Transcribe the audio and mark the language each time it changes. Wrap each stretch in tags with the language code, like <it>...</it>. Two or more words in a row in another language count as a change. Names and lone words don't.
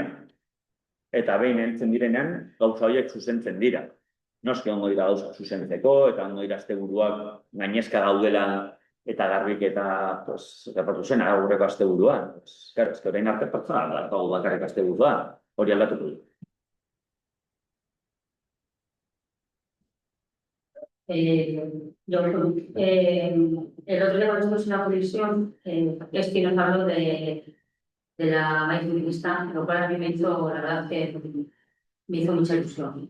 <eu>Eta behin heltzen direnean, gauza horiek zuzentzen dira. Noski ongo dira gauza zuzentzeko, eta ongo dira asteburuak gainezka gaudela eta garbiketa gertatu zen aurreko asteburuan. Claro, ez que orain arte pertsona daukagu bakarrik asteburuan, hori aldatuko du.</eu> <es>El otro día cuando estuvimos en la comisión, Esti nos habló de la maíz feminista, lo cual a mí me hizo, la verdad que me hizo mucha ilusión.</es>